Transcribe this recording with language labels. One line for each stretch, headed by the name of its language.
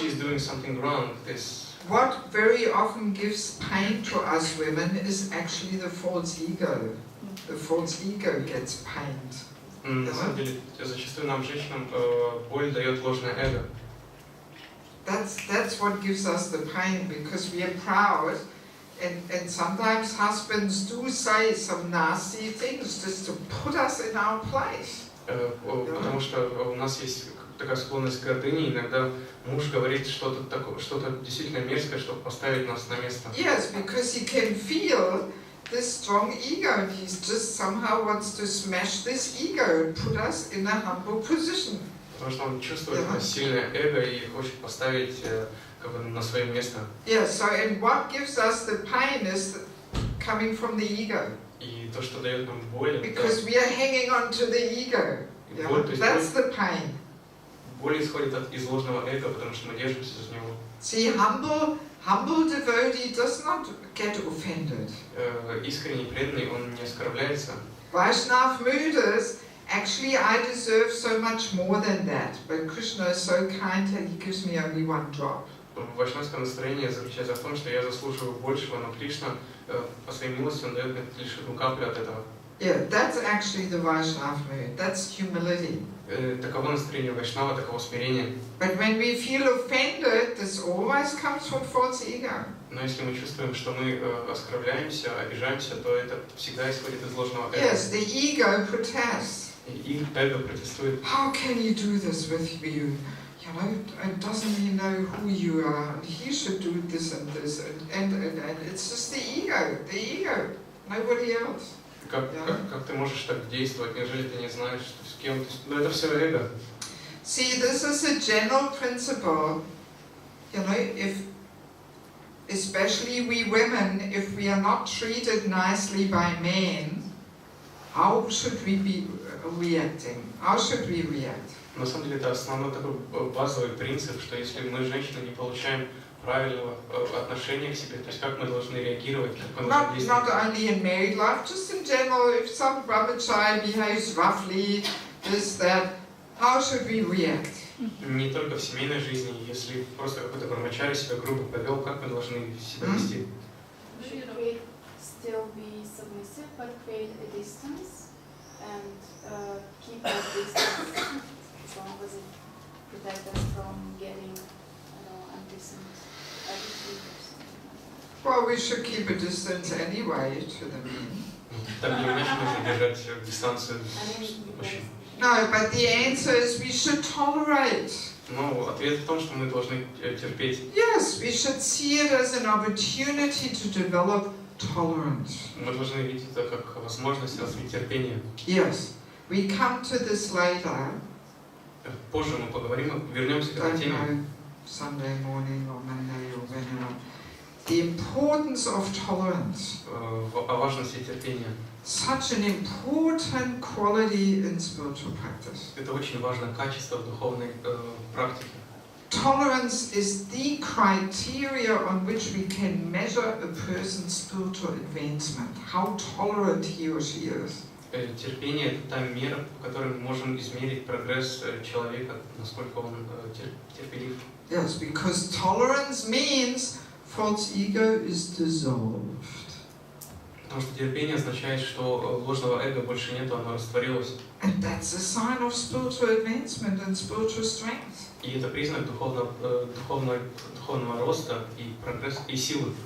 English: she's doing something wrong. What very often gives pain to us women is actually the false ego. The false ego gets pained.
Russian: На самом деле, зачастую нам, женщинам, боль дает ложное эго.
English: That's what gives us the pain, because we are proud, and sometimes husbands do say some nasty things just to put us in our place.
Russian: Потому что у нас есть такая склонность к гордыне, иногда муж говорит что-то действительно мерзкое, чтобы поставить нас на место.
English: Yes, because he can feel this strong ego, and he just somehow wants to smash this ego and put us in a humble position.
Russian: Потому что он чувствует сильное эго и хочет поставить на свое место.
English: Yeah, so and what gives us the pain is coming from the ego.
Russian: И то, что дает нам боль,
English: because we are hanging on to the ego. That's the pain.
Russian: Боль исходит из ложного эго, потому что мы держимся за него.
English: See, humble devotee does not get offended.
Russian: Искренний преданный, он не оскорбляется.
English: Vaishnav mooders, actually I deserve so much more than that, but Krishna is so kind that he gives me only one drop.
Russian: Вайшнавское настроение заключается в том, что я заслуживаю большего, но Кришна по своей милости он дает мне лишь одну каплю от этого.
English: Yeah, that's actually the Vaishnav mood. That's humility.
Russian: Таково настроение Вайшнава, таково смирение.
English: But when we feel offended, this always comes from false ego.
Russian: Но если мы чувствуем, что мы оскорбляемся, обижаемся, то это всегда исходит из ложного эго.
English: Yes, the ego protests.
Russian: И эго протестует.
English: How can you do this with you? You know, doesn't he know who you are? And he should do this and this, and it's just the ego, nobody else.
Russian: Как ты можешь так действовать? Неужели ты не знаешь, с кем ты? Ну это все эго.
English: See, this is a general principle. You know, if especially we women, if we are not treated nicely by men, how should we be reacting? How should we react?
Russian: На самом деле это основной такой базовый принцип, что если мы, женщины, не получаем правильного отношения к себе, то есть как мы должны реагировать, как мы должны действовать.
English: Not only in married life, just in general, if some brahmachari behaves roughly, this, that, how should we react?
Russian: Не только в семейной жизни, если просто какой-то брахмачари себя грубо повел, как мы должны себя вести?
English: Should we still be submissive, but create a distance and keep that distance as long as it protects us from getting, undecent attitude or something like that? Well, we should keep a distance anyway to the men.
Russian: Так или иначе нужно держать дистанцию с мужчин.
English: No, but the answer is we should tolerate.
Russian: Но ответ в том, что мы должны терпеть.
English: Yes, we should see it as an opportunity to develop tolerance.
Russian: Мы должны видеть это как возможность развить терпение.
English: Yes, we come to this later.
Russian: Позже мы поговорим, вернемся к этой теме.
English: Sunday morning or Monday or whenever. The importance of tolerance.
Russian: О важности терпения.
English: Such an important quality in spiritual practice.
Russian: Это очень важное качество в духовной практике.
English: Tolerance is the criteria on which we can measure a person's spiritual advancement. How tolerant he or she is.
Russian: Терпение – это та мера, по которой мы можем измерить прогресс человека, насколько он терпелив.
English: Yes, because tolerance means false ego is dissolved.
Russian: Потому что терпение означает, что ложного эго больше нету, оно растворилось.
English: And that's a sign of spiritual advancement and spiritual strength.
Russian: И это признак духовного роста и прогресса и силы.